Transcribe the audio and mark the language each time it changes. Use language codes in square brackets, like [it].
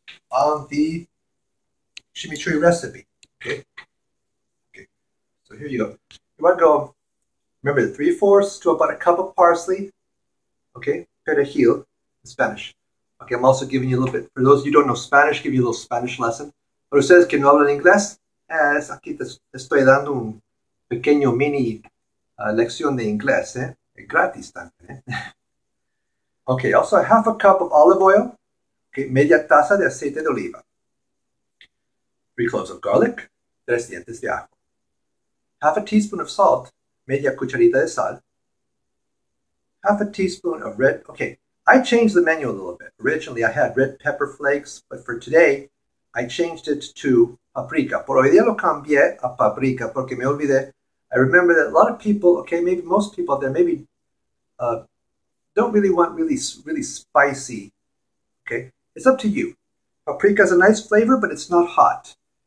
[en] On the chimichurri recipe. Okay, so here you go. You want to go, remember, 3/4 to about a cup of parsley. Okay, perejil in Spanish. Okay, I'm also giving you a little bit, for those of you who don't know Spanish, give you a little Spanish lesson. [es] Para ustedes que no hablan inglés, aquí te estoy dando un pequeño mini lección de inglés, es gratis también. [en] Okay, also half a cup of olive oil, okay, [es] media taza de aceite de oliva, [en] 3 cloves of garlic, [es] 3 dientes de ajo, [en] half a teaspoon of salt, [es] media cucharita de sal, [en] half a teaspoon of red, okay, I changed the menu a little bit. Originally I had red pepper flakes, but for today I changed it to paprika. [es] Por hoy día lo cambié a paprika porque me olvidé. [en] I remember that a lot of people, okay, maybe most people there maybe don't really want really spicy, okay? It's up to you. Paprika is a nice flavor, but it's not hot.